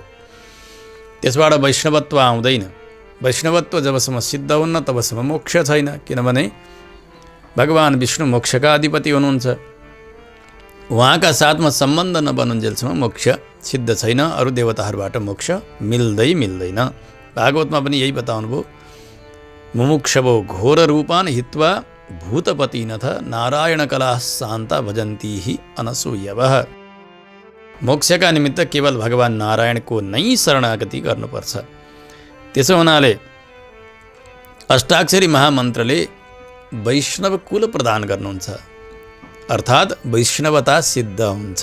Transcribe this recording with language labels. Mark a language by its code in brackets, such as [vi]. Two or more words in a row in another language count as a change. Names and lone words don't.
[ne] त्यसबाट वैष्णवत्व आउँदैन। वैष्णवत्व जबसम्म सिद्ध हुन्न तबसम्म मोक्ष छैन। किनभने भगवान विष्णु मोक्षका अधिपति हुनुहुन्छ। उहाँका साथमा सम्बन्ध नबनुन्जेलसम्म मोक्ष सिद्ध छैन। अरू देवताहरूबाट मोक्ष मिल्दैन। भागवतमा पनि यही बताउनुभयो, [sa] मुमुक्षवो घोर रूपान हित्वा भूतपतिनथ नारायण कला शान्ता भजन्ती हि अनसूयवः। [ne] मोक्षका निमित्त केवल भगवान नारायणको नै शरणागति गर्नुपर्छ। त्यसो हुनाले अष्टाक्षरी महामन्त्रले वैष्णव कुल प्रदान गर्नुहुन्छ, अर्थात् वैष्णवता सिद्ध हुन्छ।